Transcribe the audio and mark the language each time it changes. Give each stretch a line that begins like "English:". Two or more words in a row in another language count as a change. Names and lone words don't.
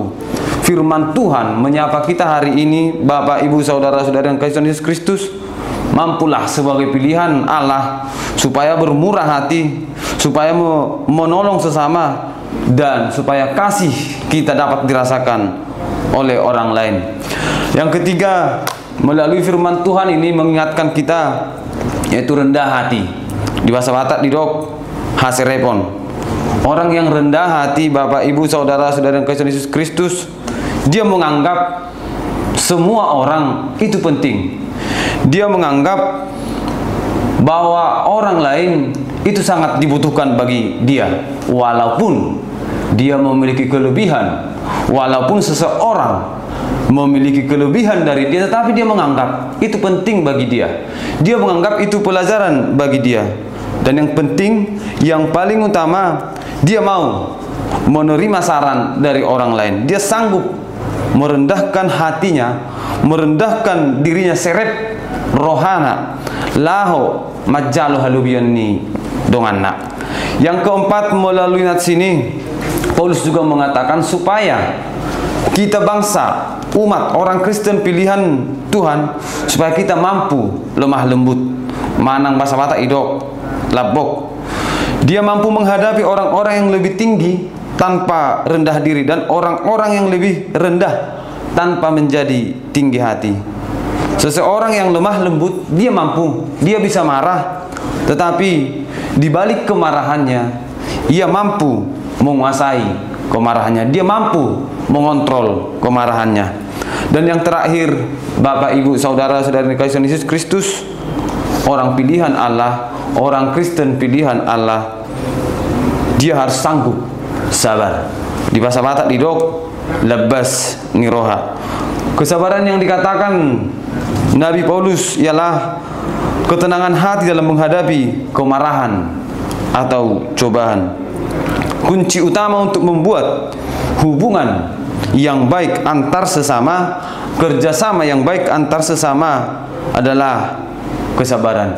Indonesian: Firman Tuhan menyapa kita hari ini, Bapak, Ibu, saudara-saudara yang kasih Yesus Kristus, mampulah sebagai pilihan Allah supaya bermurah hati, supaya menolong sesama, dan supaya kasih kita dapat dirasakan oleh orang lain. Yang ketiga, melalui firman Tuhan ini mengingatkan kita, yaitu rendah hati. Di bahasa Batak
Batak Toba: didok haserepon.
Indonesian: Orang yang rendah hati, Bapak, Ibu, saudara-saudara yang kasih Yesus Kristus, dia menganggap semua orang itu penting. Dia menganggap bahwa orang lain itu sangat dibutuhkan bagi dia, walaupun dia memiliki kelebihan, walaupun seseorang memiliki kelebihan dari dia, tetapi dia menganggap itu penting bagi dia. Dia menganggap itu pelajaran bagi dia. Dan yang penting, yang paling utama, dia mau menerima saran dari orang lain. Dia sanggup merendahkan hatinya, merendahkan dirinya,
Batak Toba: seret rohana laho majalo halubiani donganna.
Indonesian: Yang keempat, melalui nats ini Paulus juga mengatakan supaya kita bangsa, umat, orang Kristen pilihan Tuhan, supaya kita mampu lemah lembut, manang bahasa Batak
Batak Toba: idok labok.
Indonesian: Dia mampu menghadapi orang-orang yang lebih tinggi tanpa rendah diri, dan orang-orang yang lebih rendah tanpa menjadi tinggi hati. Seseorang yang lemah lembut, dia mampu, dia bisa marah, tetapi di balik kemarahannya, ia mampu menguasai kemarahannya, dia mampu mengontrol kemarahannya. Dan yang terakhir, Bapak, Ibu, saudara-saudari kasih Yesus Kristus, orang pilihan Allah, orang Kristen pilihan Allah, dia harus sanggup sabar. Di bahasa Batak
Batak Toba: didok lebas niroha.
Indonesian: Kesabaran yang dikatakan Nabi Paulus ialah ketenangan hati dalam menghadapi kemarahan atau cobaan. Kunci utama untuk membuat hubungan yang baik antar sesama, kerjasama yang baik antar sesama adalah kesabaran.